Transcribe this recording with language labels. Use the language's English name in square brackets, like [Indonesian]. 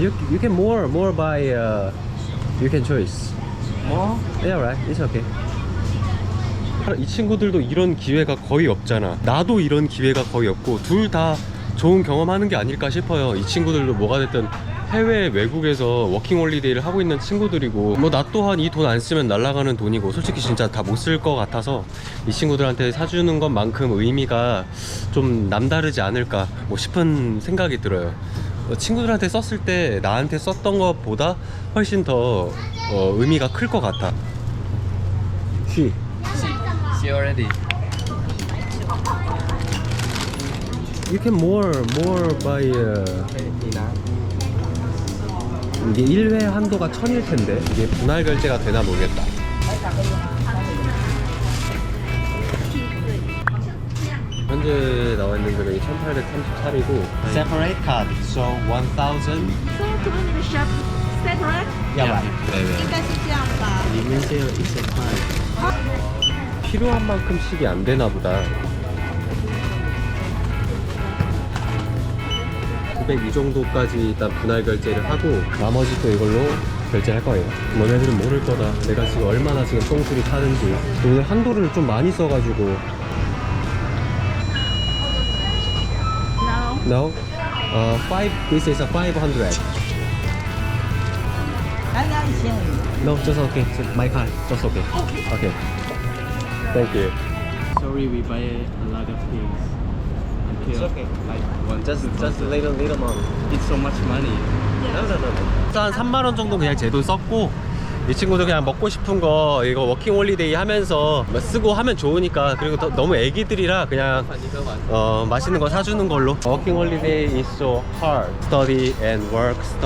[English] You can more by you can choice. More? Yeah, right. It's okay. [Korean] 이 친구들도 이런 기회가 거의 없잖아. 나도 이런 기회가 거의 없고 둘 다 좋은 경험하는 게 아닐까 싶어요. 이 친구들도 뭐가 됐든 해외 외국에서 워킹 홀리데이를 하고 있는 친구들이고 뭐 나 또한 이 돈 안 쓰면 날아가는 돈이고 솔직히 진짜 다 못 쓸 것 같아서 이 친구들한테 사주는 것만큼 의미가 좀 남다르지 않을까 뭐 싶은 생각이 들어요. 친구들한테 썼을 때 나한테 썼던 것보다 훨씬 더 의미가 클 것 같아. [English] She already. You can more by [Korean] 이게 1회 한도가 1000일 텐데 이게 분할 결제가 되나 모르겠다. 현재 나와 있는 금액이 1834이고 [English] separate card so [Korean] 1000. [English] So do we need to shop separate? Yeah, right. [Chinese] 应该是这样吧。 [Korean] 필요한 만큼씩이 안 되나 보다. 900 이 정도까지 일단 분할 결제를 하고 나머지 또 이걸로 결제할 거예요. 너네들은 모를 거다. 내가 지금 얼마나 지금 똥줄이 타는지. 오늘 한도를 좀 많이 써가지고. [English] No. 5. This is a 500. No, just okay. Just my card. Just okay. Okay. Thank you. Sorry, we buy a lot of things. It's okay. Like one. Just little money. It's so much money. No. [Korean] 한 3만 원 정도 그냥 제 돈 썼고 이 친구도 그냥 먹고 싶은 거 이거 워킹 홀리데이 하면서 뭐 쓰고 하면 좋으니까 그리고 너무 애기들이라 그냥 맛있는 거 사주는 걸로. [English] Working holiday is so hard. Study and work.